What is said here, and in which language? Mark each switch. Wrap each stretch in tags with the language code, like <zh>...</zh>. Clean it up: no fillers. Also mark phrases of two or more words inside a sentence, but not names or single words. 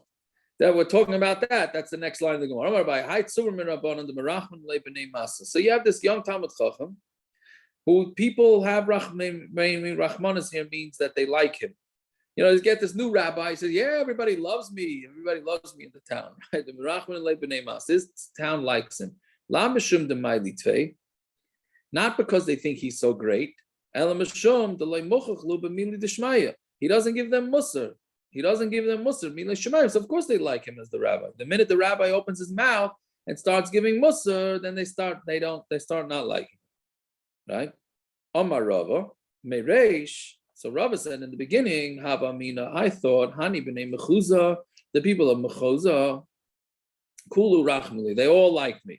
<en>That we're talking about that. That's the next line of the Gemara. So you have this young</en> <he>תלמיד חכם,</he> <en>who people have Rachmanis here means that they like him. You know, you get this new rabbi. He says, "Yeah, everybody loves me. Everybody loves me in the town." Right?</en> <arc>The רחמן ליה בני מתא.</arc> <en>This town likes him.</en> <arc>לאו משום דמעלי טפי,</arc> <en>not because they think he's so great.</en> <arc>אלא משום דלא מוכח להו במילי דשמיא.</arc> <en>He doesn't give them musar. He doesn't give them musar.</en> <arc>מילי דשמיא.</arc> <en>So of course they like him as the rabbi. The minute the rabbi opens his mouth and starts giving musar, then they start not liking him. Right?</en> <arc>אמר רבא מריש.</arc> <en>So Rabbi said in the beginning,</en> <arc>הוה אמינא,</arc> <en>I thought,</en> <arc>הני בני מחוזא,</arc> <en>the people of Mechuza,</en> <arc>כולהו רחמו לי,</arc> <en>they all liked me.</en>